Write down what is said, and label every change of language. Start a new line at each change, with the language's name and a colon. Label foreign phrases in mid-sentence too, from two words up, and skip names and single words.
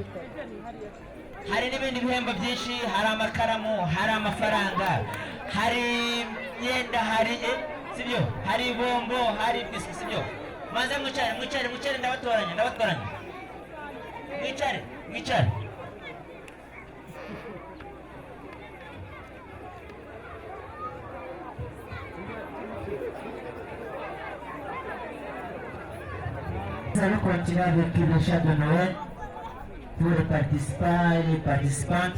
Kinyarwanda: Hari n'ibindi bihembo byinshi, hari amakaramu, hari amafaranga, hari imyenda, hari sibyo, hari bombo, hari biswi sibyo. Maze mwicare ndabatoranya. Mwicare.
French: Nous allons continuer avec le chant de Noël pour les participants et les participantes.